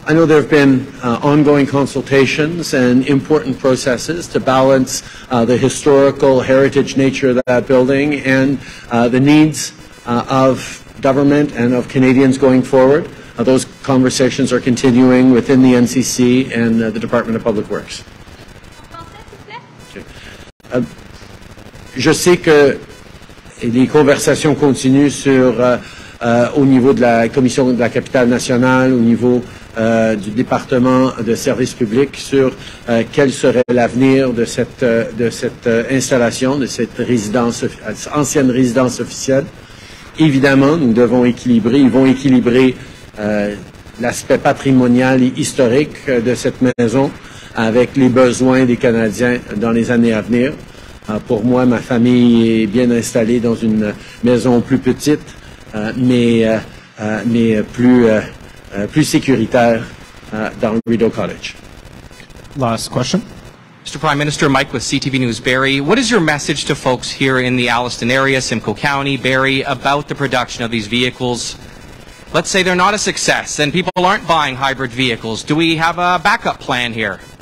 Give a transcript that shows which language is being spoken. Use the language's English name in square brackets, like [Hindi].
[English] I know there have been ongoing consultations and important processes to balance the historical heritage nature of that building and the needs of government and of Canadians going forward. Those conversations are continuing within the NCC and the Department of Public Works. Okay. [French] Je sais que les conversations continuent au niveau de la Commission de la capitale nationale, au niveau du département de services publics sur quel serait l'avenir de cette installation, de cette ancienne résidence officielle. Évidemment, ils vont équilibrer l'aspect patrimonial et historique de cette maison avec les besoins des Canadiens dans les années à venir. Pour moi, ma famille est bien installée dans une maison plus petite, mais plus sécuritaire dans Rideau Cottage. [English] Last question. Mr. Prime Minister, Mike with CTV News Barrie. What is your message to folks here in the Alliston area, Simcoe County, Barrie, about the production of these vehicles? Let's say they're not a success and people aren't buying hybrid vehicles. Do we have a backup plan here?